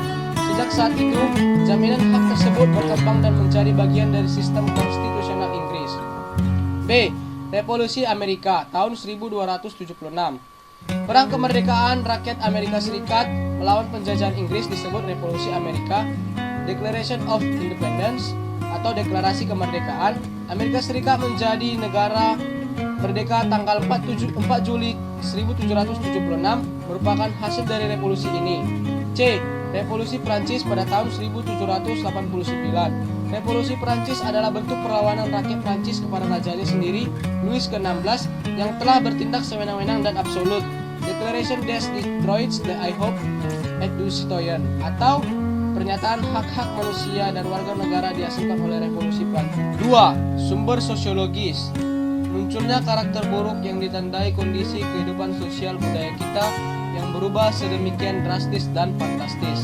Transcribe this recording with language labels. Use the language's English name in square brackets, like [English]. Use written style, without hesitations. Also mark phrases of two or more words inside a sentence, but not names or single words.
[Indonesian] Sejak saat itu, jaminan hak tersebut berkembang dan menjadi bagian dari sistem konstitusional Inggris. B. Revolusi Amerika tahun 1276. Perang kemerdekaan rakyat Amerika Serikat melawan penjajahan Inggris disebut Revolusi Amerika. [English] Declaration of Independence [Indonesian] atau Deklarasi Kemerdekaan. Amerika Serikat menjadi negara merdeka tanggal 4 Juli 1776 merupakan hasil dari revolusi ini. C. Revolusi Prancis pada tahun 1789. Revolusi Prancis adalah bentuk perlawanan rakyat Prancis kepada rajanya sendiri, Louis ke-16, yang telah bertindak sewenang-wenang dan absolut. [French] Declaration des Droits de l'Homme et du Citoyen [Indonesian] atau pernyataan hak-hak manusia dan warga negara dihasilkan oleh revolusi Prancis. 2. Sumber sosiologis. Munculnya karakter buruk yang ditandai kondisi kehidupan sosial budaya kita yang berubah sedemikian drastis dan fantastis.